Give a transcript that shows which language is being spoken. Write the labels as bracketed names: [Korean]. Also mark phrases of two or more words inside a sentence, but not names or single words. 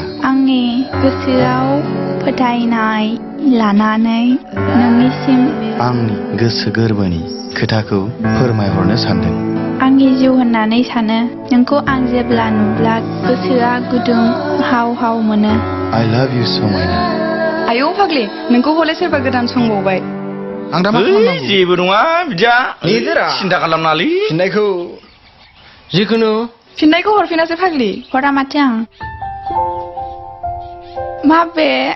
[Bodo] आंनि गोसोआव फोथायनाय लानानै नोंनिसिम आंनि गोसो गोरबोनि खोथाखौ फोरमायहरनो सानदों आंनि जिउ होननानै सानो नोंखौ आं जेब्ला नुब्ला गोसोआ गुदुं हाव हाव मोनो [English] I love you [Bodo] समायना आयौ फाग्लि नोंखौ हले सोरबा गोदान संबावबाय आं दा मा खालामनांगौ जेबो नङा बिदिया सिन्था खालामनाङालै फिननायखौ जिखुनु फिननायखौ हरफिनासै फाग्लि हरा माथो आं माबे